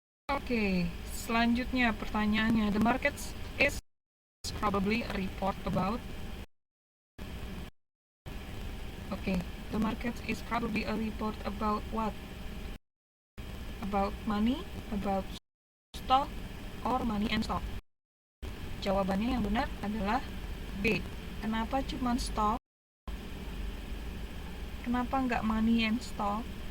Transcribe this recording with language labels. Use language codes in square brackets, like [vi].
[id] Oke, selanjutnya pertanyaannya, [en] the market is probably a report about the market is probably a report about what? About money, about stock, or money and stock. [id] Jawabannya yang benar adalah B. Kenapa cuma stock? Kenapa nggak money and stock?